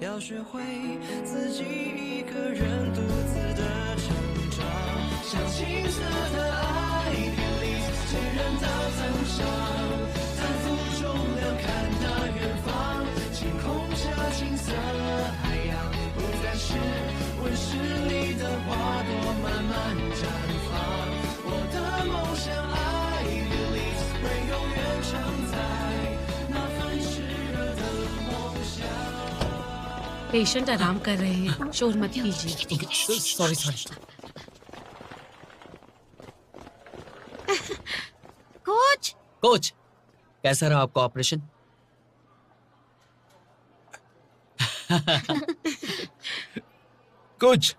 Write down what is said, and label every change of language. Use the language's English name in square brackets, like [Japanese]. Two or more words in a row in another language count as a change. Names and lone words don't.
[Chinese] 学会自己一个人独自的成长，像青涩的爱频率渐然的增长，反复中量看那远方，晴空下青色海洋，不再是温室里的花朵慢慢绽放，我的梦想爱频率会永远承载那份炽热的梦想。 [Hindi] पेशेंट आराम कर रहे हैं, शोर मत कीजिए। [English] sorry sorry. [Hindi] कोच कोच, कैसा रहा आपका ऑपरेशन? कुछ